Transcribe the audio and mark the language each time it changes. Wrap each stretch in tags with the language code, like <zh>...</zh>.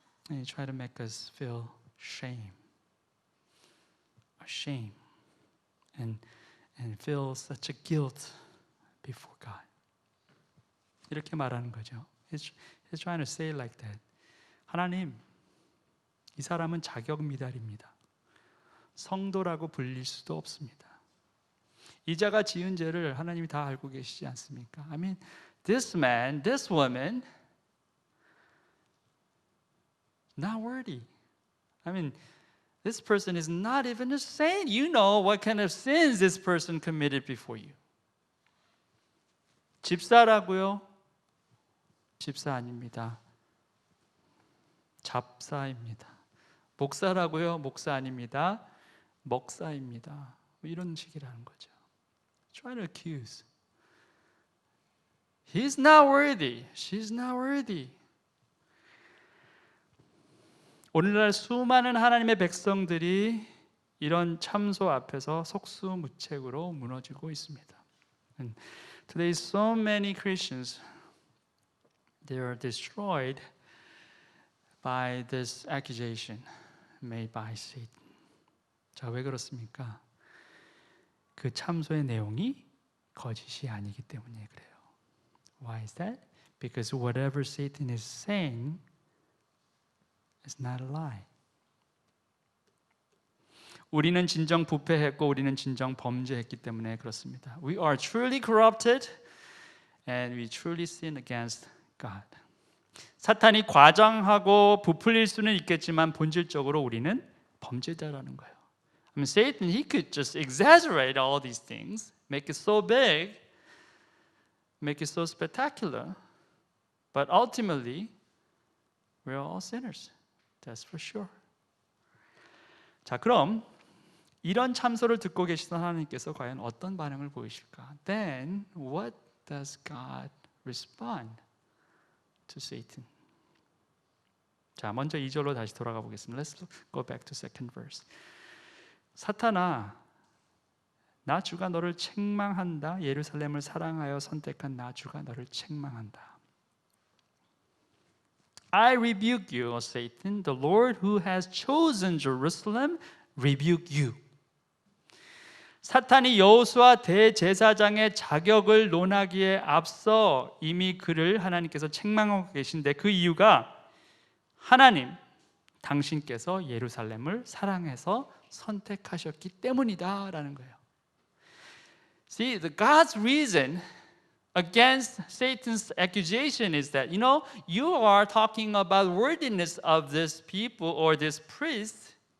<en>And he tries to make us feel ashamed, and feel such a guilt before God.</en> <ko>이렇게 말하는 거죠.</ko> <en>He's trying to say it like that.</en> <ko>하나님, 이 사람은 자격 미달입니다. 성도라고 불릴 수도 없습니다. 이 자가 지은 죄를 하나님이 다 알고 계시지 않습니까?</ko> <en>I mean, this man, this woman, not worthy. I mean, this person is not even a saint. You know what kind of sins this person committed before you.</en> <ko>집사라고요? 집사 아닙니다. 잡사입니다. 목사라고요? 목사 아닙니다. 먹사입니다. 이런 식이라는 거죠.</ko> <en>Try to accuse. He's not worthy. She's not worthy.</en> <ko>오늘날 수많은 하나님의 백성들이 이런 참소 앞에서 속수무책으로 무너지고 있습니다.</ko> <en>And today so many Christians, they are destroyed by this accusation made by Satan.</en> <ko>자, 왜 그렇습니까? 그 참소의 내용이 거짓이 아니기 때문에 그래요.</ko> <en>Why is that? Because whatever Satan is saying is not a lie.</en> <ko>우리는 진정 부패했고 우리는 진정 범죄했기 때문에 그렇습니다.</ko> <en>We are truly corrupted and we truly sin against God.</en> <ko>사탄이 과장하고 부풀릴 수는 있겠지만 본질적으로 우리는 범죄자라는 거예요.</ko> <en>I mean, Satan, he could just exaggerate all these things, make it so big, make it so spectacular, but ultimately, we're all sinners. That's for sure.</en> <ko>자, 그럼 이런 참소를 듣고 계시던 하나님께서 과연 어떤 반응을 보이실까?</ko> <en>Then what does God respond to Satan?</en> <ko>자, 먼저 2절로 다시 돌아가 보겠습니다.</ko> <en>Let's go back to second verse.</en> <ko>사탄아, 나 주가 너를 책망한다. 예루살렘을 사랑하여 선택한 나 주가 너를 책망한다.</ko> <en>I rebuke you, O Satan. The Lord who has chosen Jerusalem rebuke you.</en> <ko>사탄이 여호수아 대제사장의 자격을 논하기에 앞서 이미 그를 하나님께서 책망하고 계신데 그 이유가 하나님, 당신께서 예루살렘을 사랑해서 선택하셨기 때문이다라는 거예요.</ko> <en>See, God's reason against Satan's accusation is that, you are talking about worthiness of this people or this priest.</en>